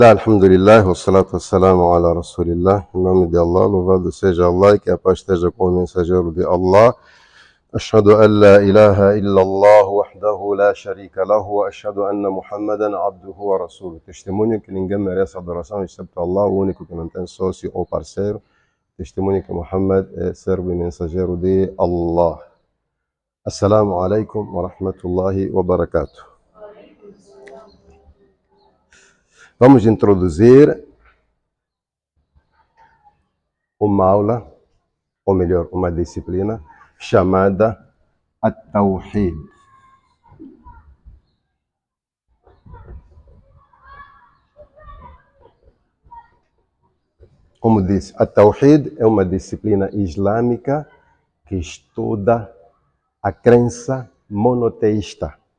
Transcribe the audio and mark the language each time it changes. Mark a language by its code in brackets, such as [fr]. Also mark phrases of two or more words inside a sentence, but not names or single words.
[ar] الحمد لله، والصلاة والسلام على رسول الله. [pt] Em nome de Allah, louvado seja Allah e que a paz esteja com o mensageiro de Allah. [ar] أشهد أن لا إله إلا الله وحده لا شريك له وأشهد أن محمدا عبده ورسوله. [pt] Testemunho que ninguém merece adoração excepto Allah, o único que não tem sócio ou parceiro. Testemunho que Muhammad é servo e mensageiro de Allah. [ar] السلام عليكم ورحمة الله وبركاته. [pt] Vamos introduzir uma aula, ou melhor, uma disciplina chamada At-Tawhid. Como disse, At-Tawhid é uma disciplina islâmica que estuda a crença monoteísta.